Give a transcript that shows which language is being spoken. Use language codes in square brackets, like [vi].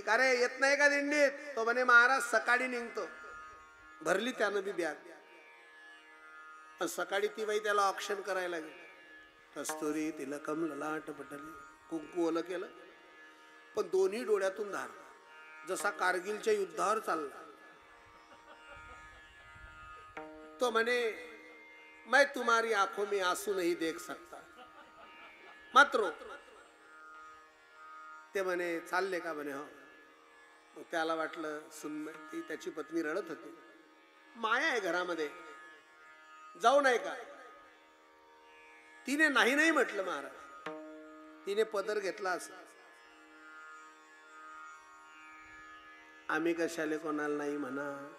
[mr] का रे येत नाही का दिंडीत? तो म्हणे महाराज सकाळी निघतो. भरली त्यानं बी बॅग. सकाळी ती बाई त्याला ऑक्शन करायला गेली. [sa] कस्तुरी तिलकम ललाट पटली, [mr] कुंकू ओलं केलं, पण दोन्ही डोळ्यातून धार, जसा कारगिलच्या युद्धावर चालला. तो म्हणे [hi] मैं तुम्हारी आंखों में आंसू नहीं देख सकता मात्र. [mr] ते म्हणे चालले का? म्हणे हो. मग त्याला वाटलं सुन ती त्याची पत्नी रडत होती, माया आहे घरामध्ये, जाऊ नाही का? तिने नाही नाही म्हटलं महाराज. तिने पदर घेतला असं, आम्ही कशाले कोणाला नाही म्हणा.